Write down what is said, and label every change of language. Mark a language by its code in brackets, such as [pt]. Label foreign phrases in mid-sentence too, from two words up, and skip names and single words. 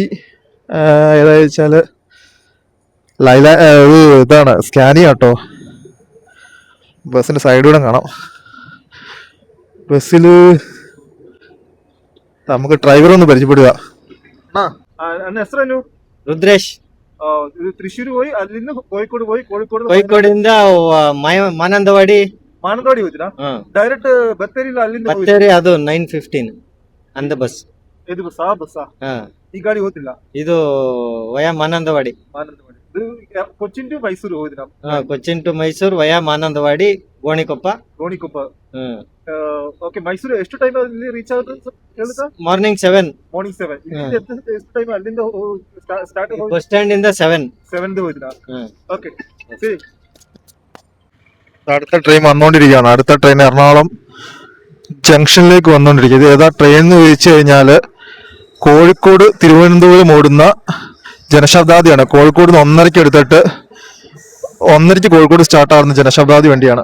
[ml] ഏതാ വെച്ചാല് ഇതാണ് സ്കാനിയ കേട്ടോ. ബസ്സിന്റെ സൈഡിലൂടെ കാണാം. ബസ്സില് നമുക്ക് ഡ്രൈവർ ഒന്ന് പരിചയപ്പെടുക. ರುದ್ರೇಶ್ തൃശ്ശൂർ പോയി അಲ್ಲಿಂದ കോഴിക്കോട് പോയി [kn] ಕೋಳಿಕೋಡಿಂದ ಮಾನಂದವಾಡಿ ಹೋಗ್ತೀರಾ? ಡೈರೆಕ್ಟ್ ಬತ್ತೇರಿಲ್ಲ ಅಲ್ಲಿಂದ ಬತ್ತೇರಿ ಅದು 9:15 ಅಂದ ಬಸ್. ಇದು ಬಸ್ಸಾ ಈ ಗಾಡಿ ಹೋಗ್ತಿಲ್ಲ. ಇದು ವಯಾ ಮಾನಂದವಾಡಿ. ಕೊಚ್ಚಿನ್ ಟು ಮೈಸೂರು ಹೋಗಿದ್ದೀರಾ? ಕೊಚ್ಚಿನ್ ಟು ಮೈಸೂರು ವಯಾ ಮಾನಂದವಾಡಿ ಗೋಣಿಕೊಪ್ಪ. ಓಕೆ. ಮೈಸೂರು ಎಷ್ಟು ಟೈಮ್ ಅಲ್ಲಿ ರೀಚ್ ಆಗುತ್ತೆ ಹೇಳುತ್ತಾ? [en] ಮಾರ್ನಿಂಗ್ 7. [kn] ಎಷ್ಟು ಟೈಮ್ ಅಲ್ಲಿಂದ ಸ್ಟಾರ್ಟ್? [en] bus stand [kn] ಇಂದ 7 ಹೋಗಿದ್ದೀರಾ? [ml] ഓക്കെ. അടുത്ത ട്രെയിൻ വന്നുകൊണ്ടിരിക്കുകയാണ്. അടുത്ത ട്രെയിൻ എറണാകുളം ജംഗ്ഷനിലേക്ക് വന്നുകൊണ്ടിരിക്കുക. ഇത് ഏതാ ട്രെയിൻ എന്ന് ചോദിച്ചു കഴിഞ്ഞാല് കോഴിക്കോട് തിരുവനന്തപുരം ഓടുന്ന ജനശതാബ്ദിയാണ്. കോഴിക്കോട് നിന്ന് 1:30 എടുത്തിട്ട് 1:30 കോഴിക്കോട് സ്റ്റാർട്ട് ആവുന്ന ജനശതാബ്ദി വണ്ടിയാണ്.